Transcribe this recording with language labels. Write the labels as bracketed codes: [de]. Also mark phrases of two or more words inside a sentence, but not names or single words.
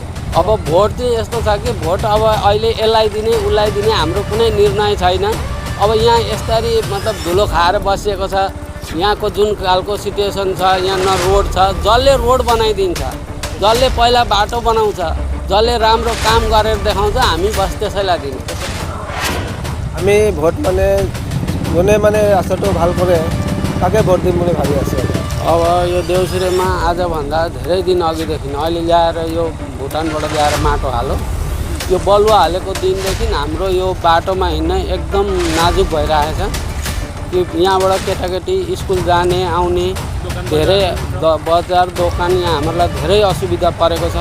[ne] अब भोट चाहिँ यस्तो छ कि भोट अब अहिले यसलाई दिने उसलाई दिने हाम्रो कुनै निर्णय छैन। अब यहाँ यसरी मतलब धुलो खाएर बसेको छ। यहाँको जुन खालको सिचुएसन छ, यहाँ न रोड छ, जसले रोड बनाइदिन्छ, जसले पहिला बाटो बनाउँछ, जसले राम्रो काम गरेर देखाउँछ, हामी बस त्यसैलाई दिने। [as] আমি ভোট যোনে আশাটো ভাল কৰে তাকে ভোট দিম বুলি ভাবি আছো। [ne] अब यो देउसिरेमा आजभन्दा धेरै दिन अघिदेखि अहिले ल्याएर यो भुटानबाट ल्याएर माटो हाल्यो। यो बलुवा हालेको दिनदेखि हाम्रो यो बाटोमा हिँड्न एकदम नाजुक भइरहेछ। कि यहाँबाट केटाकेटी स्कुल जाने आउने धेरै बजार दोकान यहाँ हामीलाई धेरै असुविधा परेको छ।